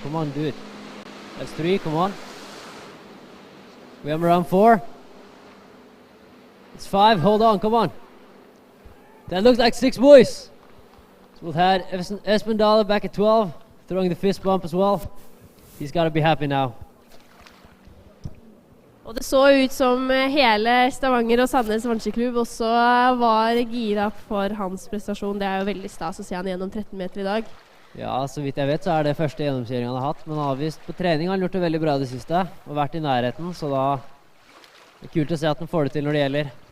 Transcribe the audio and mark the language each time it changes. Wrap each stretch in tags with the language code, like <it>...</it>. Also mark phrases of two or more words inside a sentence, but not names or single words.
<en>Come on, do it. That's 3, come on. We have him around 4. It's 5, hold on, come on. That looks like 6 boys. So we've had Espen Dale back at 12, throwing the fist bump as well. He's got to be happy now.</en> <no>Og det så ut som hele Stavanger og Sandnes vannskiklubb også var gira for hans prestasjon. Det jo veldig stas å se han gjennom 13 meter I dag. Ja, så vidt jeg vet så det første gjennomkjøringen han har hatt, men han har vist på trening har han gjort det veldig bra det siste, og vært I nærheten, så da det kult å se at han får det til når det gjelder.</no>